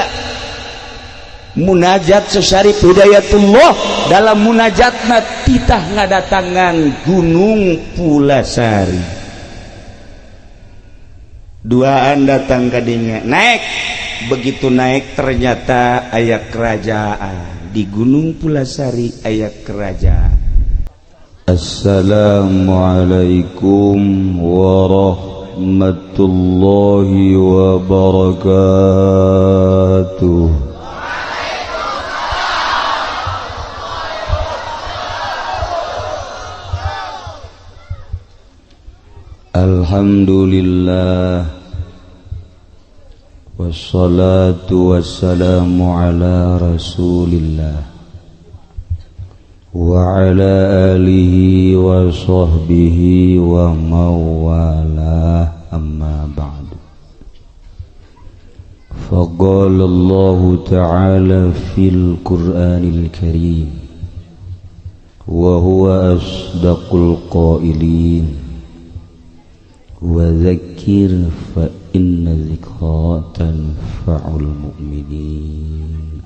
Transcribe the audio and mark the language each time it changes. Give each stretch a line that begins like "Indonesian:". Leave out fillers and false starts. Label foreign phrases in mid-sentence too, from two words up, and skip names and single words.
Sundanese: Munajat Syarif Hidayatullah dalam munajatna titah ngadatangan Gunung Pulasari. Duaan datang ke dinya, naik.
Indonesian: Begitu naik ternyata
Sundanese: aya kerajaan di Gunung Pulasari, aya kerajaan.
Arabic: السلام عليكم ورحمة الله وبركاته. الحمد لله، والصلاة والسلام على رسول الله وعلى آله وصحبه وموالاه، أما بعد. فقال الله تعالى في القرآن الكريم وهو أصدق القائلين وذكر فإن الذكرى تنفع المؤمنين.